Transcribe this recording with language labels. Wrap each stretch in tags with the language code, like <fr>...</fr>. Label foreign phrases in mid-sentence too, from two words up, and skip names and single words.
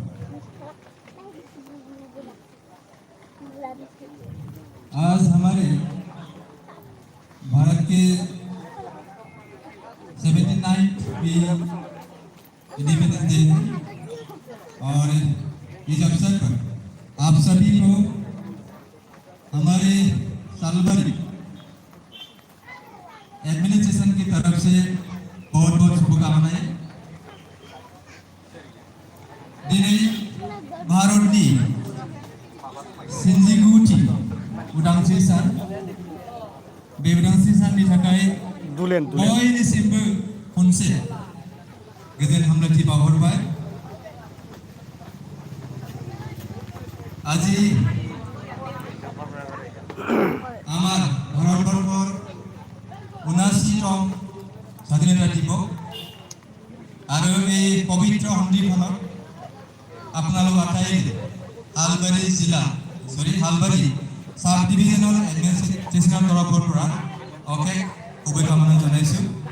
<hi>आज हमारे भारत के 79th</hi> <en>Independence Day</en> <hi>है और इस अवसर पर आप सभी को हमारे सालभरी एडमिनिस्ट्रेशन की तरफ से बहुत बहुत शुभकामनाएं।</hi> <brx>दिनै भारतनि सिनजिगुथि उदांस्रि सान बे उदांस्रि साननि थाखाय बयनिसिमबो खनसे गोजोन हामलायथि बावहरबाय।</brx> <as>আজি আমার ভারতবর্ষর ৭৯তম স্বাধীনতা দিবস আর এই পবিত্র সন্ধিখনত আপোনালোক আটাই হালবাৰী জিলা হালবাৰী সাব ডিভিজনাল এডমিনিষ্ট্ৰেশ্যনৰ তৰফৰ পৰা অশেষ শুভকামনা জনাইছোঁ।</as>